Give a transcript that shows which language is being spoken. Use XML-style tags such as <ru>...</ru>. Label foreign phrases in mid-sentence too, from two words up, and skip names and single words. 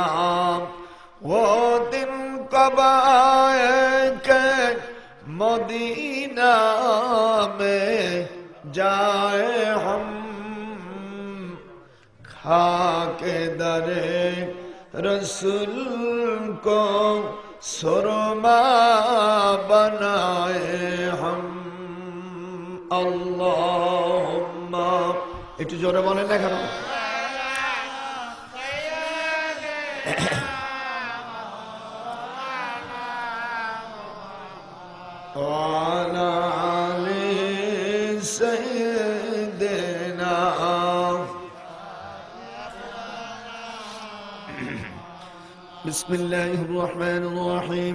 <ur>وہ دن کب آئے کہ مدینہ میں جائے ہم، خاک در رسول کو سرما بنائے ہم.</ur> <bn>اللہم একটু জোরে বলেন না কেন؟</bn> <ar>وعلى آل سيدنا. بسم الله الرحمن الرحيم.</ar>